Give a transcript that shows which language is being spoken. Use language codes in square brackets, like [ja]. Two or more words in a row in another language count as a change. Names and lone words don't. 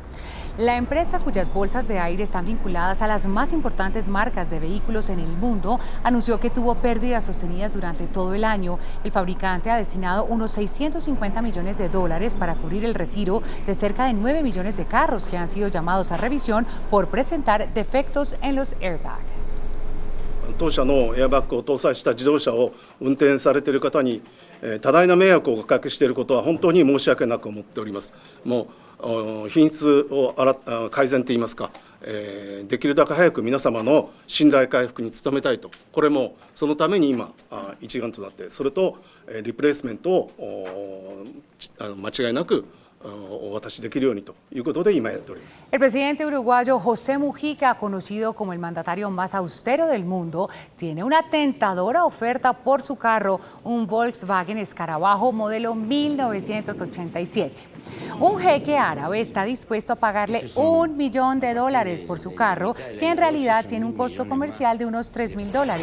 [es] La empresa, cuyas bolsas de aire están vinculadas a las más importantes marcas de vehículos en el mundo, anunció que tuvo pérdidas sostenidas durante todo el año. El fabricante ha destinado unos 650 millones de dólares para cubrir el retiro de cerca de 9 millones de carros que han sido llamados a revisión por presentar defectos en los airbags. [ja] 当社のエアバッグを搭載した自動車を運転されている方に多大な迷惑をおかけしていることは本当に申し訳なく思っております。もう品質を改善といいますか、できるだけ早く皆様の信頼回復に努めたいと、これもそのために今一丸となって、それとリプレイスメントを間違いなく [es] El presidente uruguayo José Mujica, conocido como el mandatario más austero del mundo, tiene una tentadora oferta por su carro, un Volkswagen Escarabajo modelo 1987. Un jeque árabe está dispuesto a pagarle $1 millón por su carro, que en realidad tiene un costo comercial de unos $3.000.